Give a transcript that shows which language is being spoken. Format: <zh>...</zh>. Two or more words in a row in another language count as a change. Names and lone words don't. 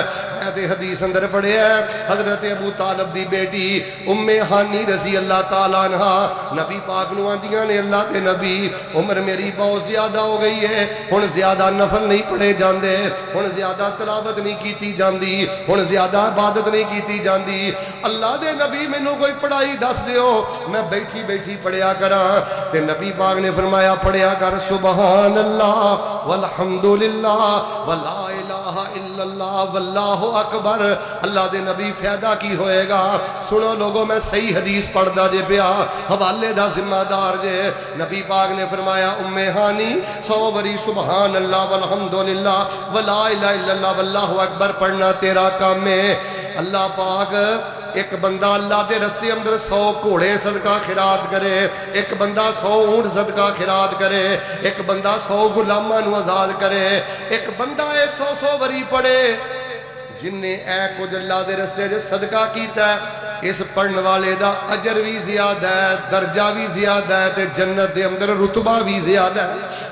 <pa>میں تے حدیث اندر پڑھیا حضرت ابو طالب دی بیٹی ام ہانی</pa> <ar>رضی اللہ تعالیٰ عنہا</ar> <pa>نبی پاک نوں آندیاں نے اللہ دے نبی عمر میری بہت زیادہ ہو گئی ہے، ہن زیادہ نفل نہیں پڑھے جاندے، ہن زیادہ تلاوت نہیں کیتی جاندی، ہن زیادہ عبادت نہیں کیتی جاندی، اللہ دے نبی مینوں کوئی پڑھائی دس دیو میں بیٹھی بیٹھی پڑھیا کراں. تے نبی پاک نے فرمایا پڑھیا کر</pa> <ar>سبحان الله والحمد لله ولا إله إلا الله والله أكبر.</ar> <pa>اللہ دے نبی فائدہ کی ہووے گا؟ سنو لوکو میں صحیح حدیث پڑھدا جے پیا، حوالے دا ذمہ دار جے. نبی پاک نے فرمایا ام ہانی 100 واری</pa> <ar>سبحان الله والحمد لله ولا إله إلا الله والله أكبر</ar> <pa>پڑھنا تیرا کم ہے. اللہ پاک اک بندہ اللہ کے رستے اندر 100 گھوڑے صدقہ خیرات کرے، اک بندہ 100 اونٹ صدقہ خیرات کرے، اک بندہ 100 غلاماں نوں آزاد کرے، اک بندہ 100 واری پڑھے جنے اے کچھ اللہ کے رستے چ صدقہ کیتا، اس پڑھن والے دا اجر بھی زیادہ ہے، درجہ بھی زیادہ ہے تے جنت کے اندر رتبہ بھی زیادہ ہے.</pa>